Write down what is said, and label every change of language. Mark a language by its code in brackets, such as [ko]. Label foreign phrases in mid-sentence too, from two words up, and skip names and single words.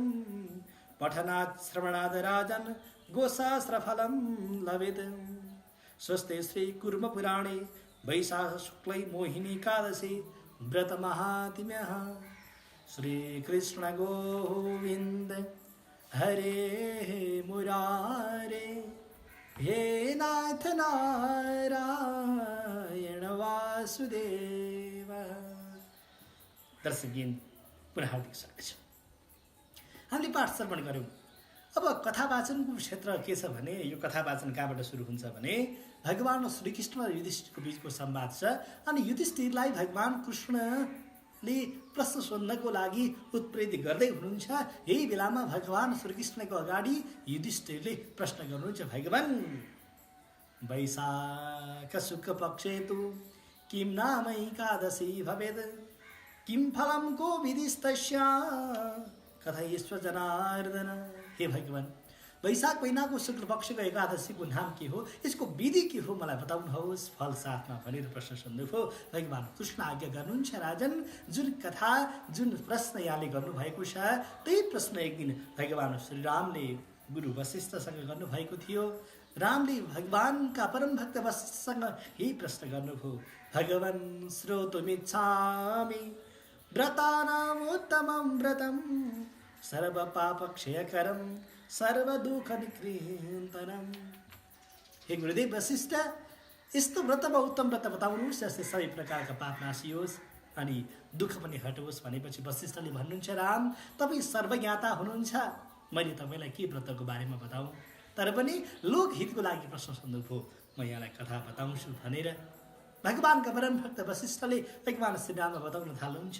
[sa] पठनात् श्रवणात् राजन् गोशास्त्रफलं लभेत् स्वस्ते श्रीकुर्मपुराणे वैशाखशुक्लै मोहिनीकादशी व्रतमाहात्म्यः श्रीकृष्ण गोविन्द हरे मुरारे हे नाथ नारायण वासुदेव। [ne] दर्शकबिन पुनः हार्दिक स्वागत छ। हामीले पाठ श्रवण गऱ्यौँ। अब कथा वाचनको क्षेत्र के छ भने यो कथा वाचन कहाँबाट सुरु हुन्छ भने भगवान श्रीकृष्ण र युधिष्ठिरको बीचको संवाद छ अनि युधिष्ठिरलाई भगवान कृष्णले प्रश्न सोध्नको लागि उत्प्रेरित गर्दै हुनुहुन्छ। यही बेलामा भगवान श्रीकृष्णको अगाडि युधिष्ठिरले प्रश्न गर्नुहुन्छ, भगवान [sa] वैशाख शुक्ल पक्षे तु किं नाम एकादशी भवेत् किं फलं को विधिस्तस्या कथयस्व जनार्दन। [ne] हे भगवान, वैशाख महिनाको शुक्ल पक्षको एकादशीको नाम के हो, यसको विधि के हो, मलाई बताउनुहोस् फल साथमा भनेर प्रश्न सोध्नुभयो। भगवान कृष्ण आज्ञा गर्नुहुन्छ, राजन जुन कथा जुन प्रश्न यहाँले गर्नुभएको छ त्यही प्रश्न एक दिन भगवान श्रीरामले गुरु वशिष्ठसँग गर्नुभएको थियो। रामले भगवानका परम भक्त वशिष्ठसँग यही प्रश्न गर्नुभयो, भगवान [sa] श्रोतुमिच्छामि व्रतानाम् उत्तमं व्रतं सर्व पाप क्षयकरं सर्व दुःख निकृन्तनं। [ne] हे गुरुदेव वशिष्ठ, यस्तो व्रतमा उत्तम व्रत बताउनुहोस् जसले सबै प्रकारका पाप नाशियोस् अनि दुःख पनि हटोस्। भनेपछि वशिष्ठले भन्नुहुन्छ, राम तपाईँ सर्वज्ञाता हुनुहुन्छ, मैले तपाईँलाई के व्रतको बारेमा बताऊँ, तर पनि लोकहितको लागि प्रश्न सोध्नुभयो, म यहाँलाई कथा बताउँछु भनेर भगवानका परम भक्त वशिष्ठले भगवान श्रीरामलाई बताउन थाल्नुहुन्छ।